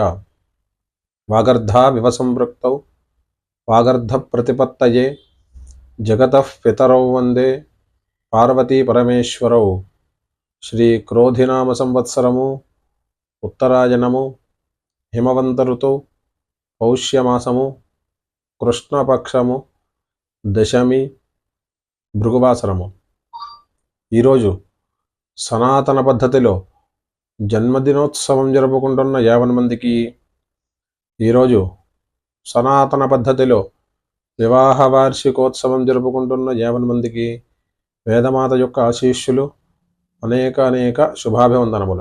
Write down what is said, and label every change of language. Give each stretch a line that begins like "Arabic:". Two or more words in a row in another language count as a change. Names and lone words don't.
Sanskrit: वागर्धाविव संपृक्तौ वागर्धप्रतिपत्तये जगतः पितरौ वन्दे पार्वती परमेश्वरौ। श्रीक्रोधिनाम संवत्सरमु उत्तरायणमु हिमवंत ऋतौ पौष्यमासमु కృష్ణపక్షము దశమి భృగువాసరము.
Telugu: ఈరోజు సనాతన పద్ధతిలో జన్మదినోత్సవం జరుపుకుంటున్న 50 మందికి, ఈరోజు సనాతన పద్ధతిలో వివాహ వార్షికోత్సవం జరుపుకుంటున్న 50 మందికి వేదమాత యొక్క ఆశీస్సులు, అనేక శుభాభివందనములు.